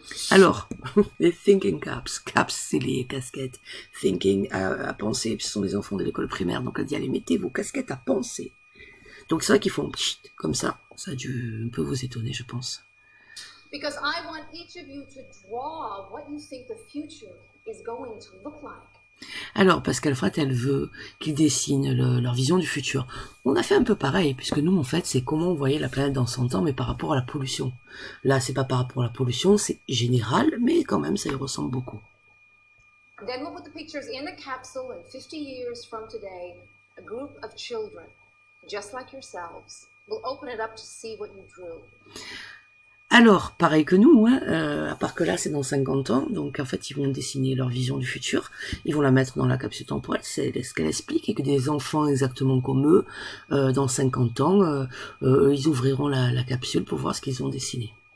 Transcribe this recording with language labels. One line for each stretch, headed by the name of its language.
French: Alors, les thinking caps. Caps, c'est les casquettes. Thinking, à penser, ce sont les enfants de l'école primaire. Donc elle dit, allez, mettez vos casquettes à penser. Donc c'est vrai qu'ils font comme ça. Ça a dû un peu vous étonner, je pense.
English: Because I want each of you to draw what you think the future is going to look like.
French: Alors, Pascal-Frat, elle veut qu'ils dessinent leur vision du futur. On a fait un peu pareil, puisque nous, en fait, c'est comment on voyait la planète dans 100 ans, mais par rapport à la pollution. Là, c'est pas par rapport à la pollution, c'est général, mais quand même, ça y ressemble beaucoup.
English: Then we'll put the pictures in the capsule, and 50 years from today, a group of children, just like yourselves, will open it up to see what you drew.
French: Alors, pareil que nous, hein, à part que là, c'est dans 50 ans, donc en fait, ils vont dessiner leur vision du futur, ils vont la mettre dans la capsule temporelle, c'est ce qu'elle explique, et que des enfants exactement comme eux, dans 50 ans, ils ouvriront la capsule pour voir ce qu'ils ont dessiné.